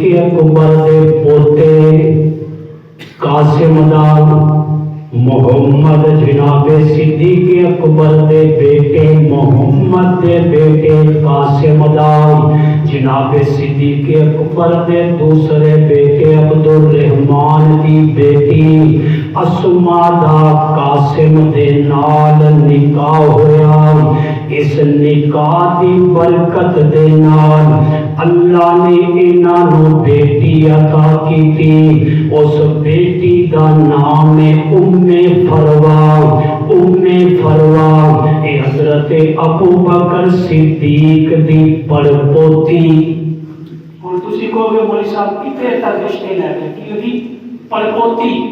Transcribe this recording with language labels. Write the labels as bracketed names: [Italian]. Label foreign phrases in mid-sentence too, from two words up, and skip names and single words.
[Punjabi] اکبر دے پوتے قاسم دا محمد، جناب صدیق اکبر دے بیٹے محمد دے بیٹے قاسم دا جناب صدیق اکبر دے دوسرے بیٹے عبد الرحمن دی بیٹی اسماء دا قاسم دے نال نکاح ہویا. اس نکاح دی برکت دے نال اللہ نے انہاں نو بیٹی عطا کیتی. اس بیٹی دا نام ہے فروا. اے حضرت ابو بکر صدیق دی پڑپوتی. ہن تسی کہو گے مولوی صاحب کتے تک رشتے لے گئے کی ہوئی پڑپوتی؟